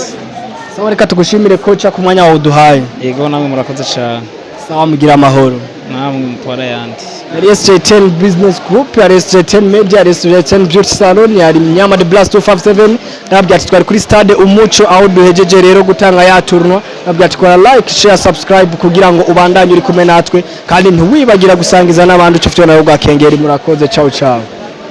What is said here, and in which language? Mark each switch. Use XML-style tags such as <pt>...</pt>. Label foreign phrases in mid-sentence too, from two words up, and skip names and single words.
<rn>Sawa reka tugushimire kocha ku mwanya wawe duhaye. Yego namwe murakoze cyane. Sawa mugira amahoro. Namwe mutwara yandi. RS10 Business Group, RS10 Media, RS10 Beauty Salon, yari Mnyama de Blast 257. Nabwo ati twari kuri stade Umuco aho duhejeje rero gutanga ya tournoi. Nabwo ati kora like, share, subscribe kugira ngo ubandanye uri kumwe natwe kandi ntiwibagira gusangiza n'abandi ucufite nayo gakengeri murakoze.</rn> <it>Ciao ciao.</it>